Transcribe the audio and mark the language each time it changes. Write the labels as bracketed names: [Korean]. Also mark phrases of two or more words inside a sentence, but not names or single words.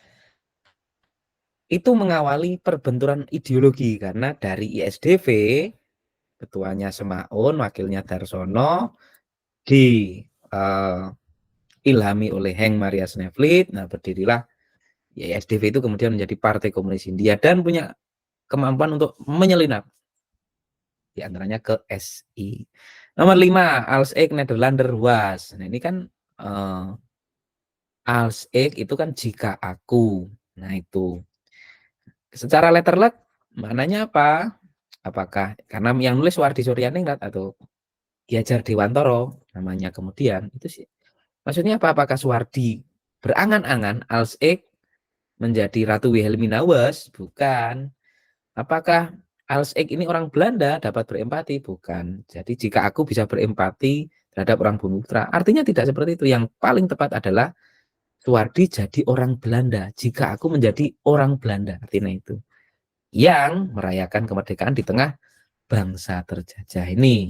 [Indonesian] Itu mengawali perbenturan ideologi karena dari ISDV ketuanya Semaun, wakilnya Darsono, ilhami oleh Henk Maria Snevely. Nah, berdirilah ya, ISDV itu kemudian menjadi Partai Komunis India dan punya kemampuan untuk menyelinap diantaranya ke SI. Nomor 5, [Dutch] Als ik Nederlander was. [Indonesian] Nah, ini kan [Dutch] als ik [Indonesian] itu kan jika aku. Nah, itu. Secara letterlet maknanya apa? Apakah karena yang nulis Wardi Suryaningrat atau Ki Hajar Dewantoro namanya kemudian itu sih. Maksudnya apa? Apakah Suwardi berangan-angan [Dutch] als ik [Indonesian] menjadi Ratu Wilhelmina was? Bukan. Apakah [Dutch] als ik [Indonesian] ini orang Belanda dapat berempati? Bukan. Jadi jika aku bisa berempati terhadap orang Bumiputra, artinya tidak seperti itu. Yang paling tepat adalah Suwardi jadi orang Belanda jika aku menjadi orang Belanda. Artinya itu. Yang merayakan kemerdekaan di tengah bangsa terjajah ini.